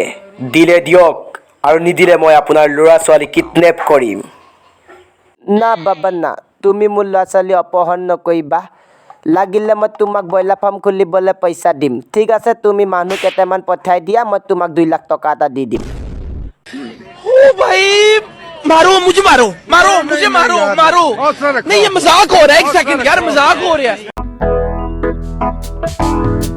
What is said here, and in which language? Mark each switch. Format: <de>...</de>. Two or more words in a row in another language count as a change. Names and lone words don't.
<as>দিলে দিয়ক, আৰু নিদিলে মই আপোনাৰ ল'ৰা ছোৱালী কিডনেপ কৰিম। না বাবা না, তুমি মোৰ ল'ৰা ছোৱালী অপহৰণ নকৰিবা। লাগিলে মই তোমাক</as> <en>broiler farm</en> <as>খুলিবলৈ পইচা দিম। ঠিক আছে, তুমি মানুহ কেইটামান পঠাই দিয়া, মই তোমাক 2 লাখ টকা এটা দি দিম।</as> <hi>ओ भाई मारो मुझे मारो मारो मुझे मारो मारो नहीं ये मजाक हो रहा है एक सेकंड यार मजाक हो रहा है</hi>